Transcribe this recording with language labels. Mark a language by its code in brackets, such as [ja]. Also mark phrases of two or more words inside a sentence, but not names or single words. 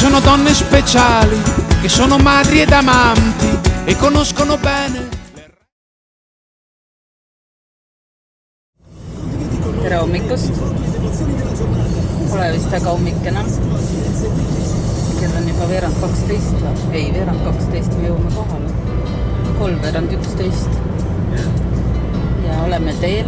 [it] donne speciali che sono madri ed amanti e conoscono bene. [et] Tere hommikust. Pole vist väga hommik enam. Kell on juba veerand 12. Ei, veerand 12 me jõuame kohale. 3:11. Ja oleme teel.